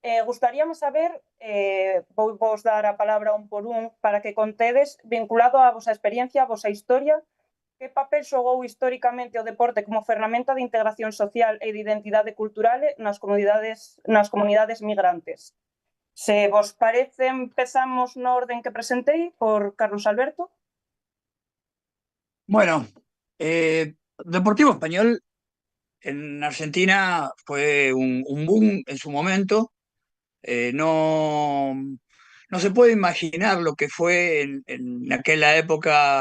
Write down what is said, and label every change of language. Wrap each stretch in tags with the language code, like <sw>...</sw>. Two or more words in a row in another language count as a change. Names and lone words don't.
<gl>Gustaríame saber, vou vos dar a palabra un por un, para que contedes, vinculado á vosa experiencia, a vosa historia, que papel xogou históricamente o deporte como ferramenta de integración social e de identidade cultural nas comunidades migrantes. Se vos parece, empezamos no orden que presentei por Carlos Alberto.</gl> <es>Bueno, Deportivo Español en Argentina fue un boom en su momento. No, no se puede imaginar lo que fue en aquella época.</es>